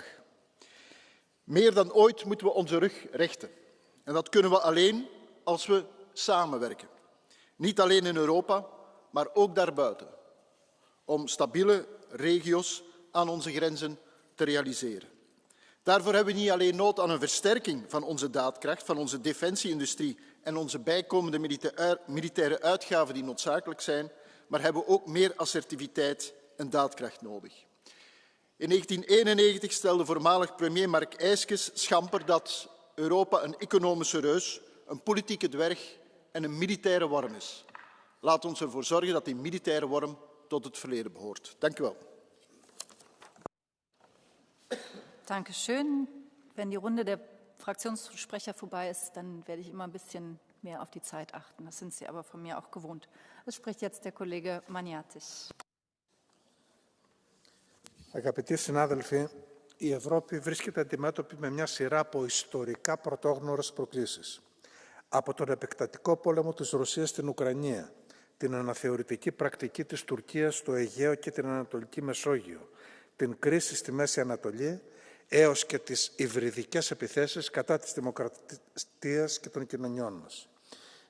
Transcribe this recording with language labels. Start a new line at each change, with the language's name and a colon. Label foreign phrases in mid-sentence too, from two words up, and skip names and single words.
Dutch: Meer dan ooit moeten we onze rug rechten. En dat kunnen we alleen als we samenwerken. Niet alleen in Europa, maar ook daarbuiten. Om stabiele regio's aan onze grenzen te realiseren. Daarvoor hebben we niet alleen nood aan een versterking van onze daadkracht, van onze defensieindustrie en onze bijkomende militaire uitgaven die noodzakelijk zijn, maar hebben we ook meer assertiviteit en daadkracht nodig. In 1991 stelde voormalig premier Mark Eyskes schamper dat Europa een economische reus, een politieke dwerg en een militaire worm is. Laat ons ervoor zorgen dat die militaire worm tot het verleden behoort. Dank u wel.
German: Danke schön. Wenn die Runde der Fraktionssprecher vorbei ist, dann werde ich immer ein bisschen mehr auf die Zeit achten. Das sind Sie aber von mir auch gewohnt. Es spricht jetzt der Kollege Maniatis.
Greek: Αγαπητοί συνάδελφοι, η Ευρώπη βρίσκεται αντιμέτωπη με μια σειρά από ιστορικά πρωτόγνωρες προκλήσεις. Από τον επεκτατικό πόλεμο της Ρωσίας στην Ουκρανία, την αναθεωρητική πρακτική της Τουρκίας στο Αιγαίο και την Ανατολική Μεσόγειο, την κρίση στη Μέση Ανατολή, έως και τις υβριδικές επιθέσεις κατά της δημοκρατίας και των κοινωνιών μας.